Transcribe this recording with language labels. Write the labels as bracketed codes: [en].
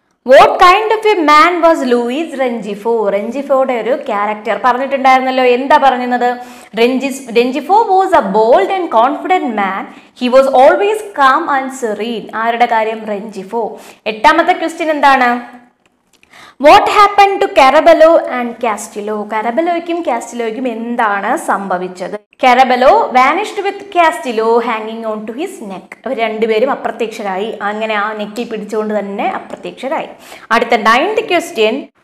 [en] What kind of a man was Luis Rengifo? [ml] റെഞ്ചിഫോയുടെ ഒരു character പറഞ്ഞിട്ടുണ്ടായിരുന്നല്ലോ. എന്താ പറയുന്നത്? [en] Rengifo was a bold and confident man. He was always calm and serene. [ml] ആരുടെ കാര്യം? റെഞ്ചിഫോ. 8ാമത്തെ question എന്താണ്? [en] What happened to Carabello and Castillo? [ml] കാരബെലോയ്ക്കും കാസ്റ്റിലോയ്ക്കും എന്താണ് സംഭവിച്ചത്? [en] Carabello vanished with Castillo hanging on to his neck. [ml] അവർ രണ്ടുപേരും അപ്രത്യക്ഷരായി. അങ്ങനെ ആ നെക്കിൽ പിടിച്ചുകൊണ്ട് തന്നെ അപ്രത്യക്ഷരായി. അടുത്ത 9th ക്വസ്റ്റ്യൻ.